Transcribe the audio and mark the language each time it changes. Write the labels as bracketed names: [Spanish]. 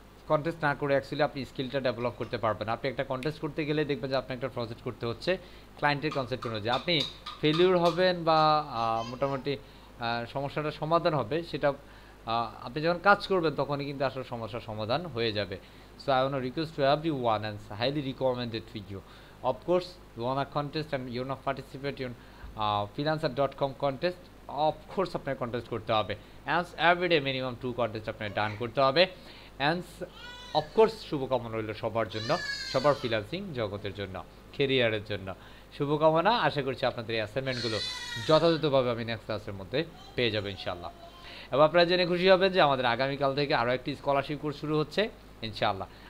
[Bangla] Contest না করে actually আপনি স্কিলটা ডেভেলপ করতে পারবেন। আপনি একটা কন্টেস্ট করতে গেলে দেখবেন যে আপনি একটা প্রজেক্ট করতে হচ্ছে ক্লায়েন্টের কনসেপ্ট অনুযায়ী, আপনি ফেলিউর হবেন বা মোটামুটি সমস্যাটার সমাধান হবে, সেটা আপনি যখন কাজ করবেন তখনই কিন্তু আসলে সমস্যার সমাধান হয়ে যাবে। [English] So I want to request to everyone and highly recommended for you. Of course, you want a contest and you want to participate in freelancer.com contest. Of course, [Bangla] আপনার contest করতে হবে। [English] And every day minimum 2 contest [Bangla] আপনার ডান করতে হবে। [English] And of course, [Bangla] শুভকামনা রইল সবার জন্য, সবার ফ্রিল্যান্সিং জগতের জন্য, ক্যারিয়ারের জন্য শুভকামনা। আশা করছি আপনাদের এই অ্যাসাইনমেন্টগুলো যথাযথভাবে আমি নেক্সট ক্লাসের মধ্যে পেয়ে যাবো ইনশাআল্লাহ। এবং আপনারা জেনে খুশি হবেন যে আমাদের আগামীকাল থেকে আরও একটি স্কলারশিপ কোর্স শুরু হচ্ছে ইনশাআল্লাহ।